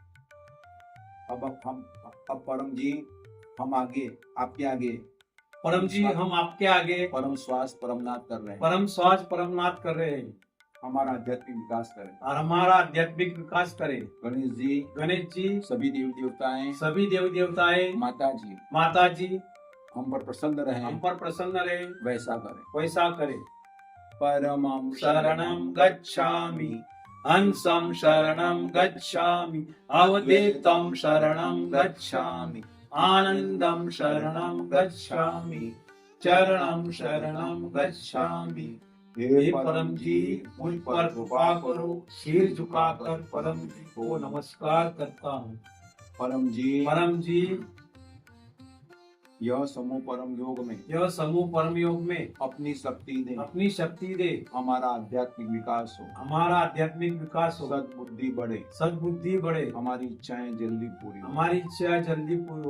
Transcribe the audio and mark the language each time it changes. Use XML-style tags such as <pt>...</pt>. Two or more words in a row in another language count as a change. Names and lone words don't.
<hi>अब परम जी हम आपके आगे परम श्वास परमनाथ कर रहे हैं। हमारा आध्यात्मिक विकास करें। गणेश जी, सभी देवी देवताएं, माता जी हम पर प्रसन्न रहे, वैसा करें।</hi> <sa>परमं शरणं गच्छामि, हंसं शरणं गच्छामि, अवधूतं शरणं गच्छामि, आनंदं शरणं गच्छामि, चरणं शरणं गच्छामि।</sa> <hi>हे परम जी, मुझ पर कृपा करो, सिर झुकाकर परम जी को नमस्कार करता हूँ। परम जी, यह समूह परम योग में अपनी शक्ति दे, हमारा आध्यात्मिक विकास हो, सद्बुद्धि बढ़े, हमारी इच्छाएं जल्दी पूरी हो।</hi>